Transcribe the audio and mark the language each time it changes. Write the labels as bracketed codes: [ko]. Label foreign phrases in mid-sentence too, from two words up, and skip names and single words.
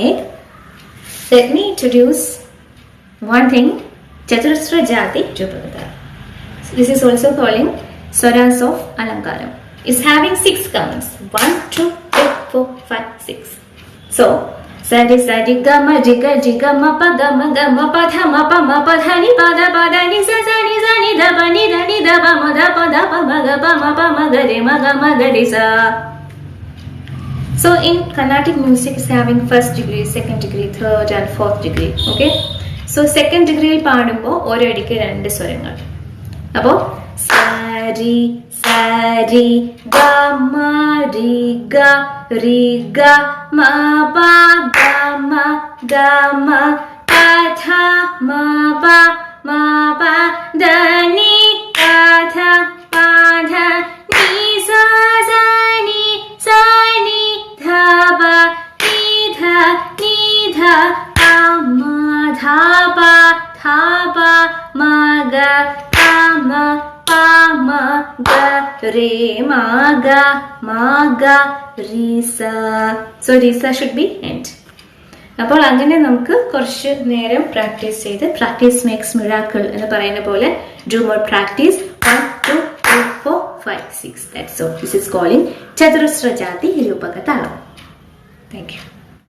[en] Let me introduce one thing, chathurasra jathi rupakathalam. So this is also calling swaras of Alankaram. It's having 6 counts. 1, 2, 3, 4, 5, 6. So sari sari gama jiga jiga ma pa gama gama pa tha ma pa dha ni pa da ni sa ni da pa ni da pa ma da pa ma ga pa ma ga re ma ga re sa. So in Carnatic music is having 1st degree, 2nd degree, 3rd and 4th degree. Okay. [ml] So [en] 2nd degree [ml] ഇൽ പാടുമ്പോ ഒരു അടിക്ക് 2 സ്വരങ്ങൾ. Appo sari sari ga ma ri ga ma pa ga ma pa tha ma pa da ni tha pa dha ni sa ni dha ba ni dha pa ma dha pa ma ga pa ma ga re ma ga re sa. [en] So re sa should be end. [ml] അപ്പോൾ അങ്ങനെ നമുക്ക് കുറച്ച് നേരം പ്രാക്ടീസ് ചെയ്ത് [en] practice makes miracle [ml] എന്ന് പറയുന്ന പോലെ [en] do more practice [ml] 1 2 3 4 5 6. [en] That's all. This is calling chathurasra jathi rupakathalam. Thank you.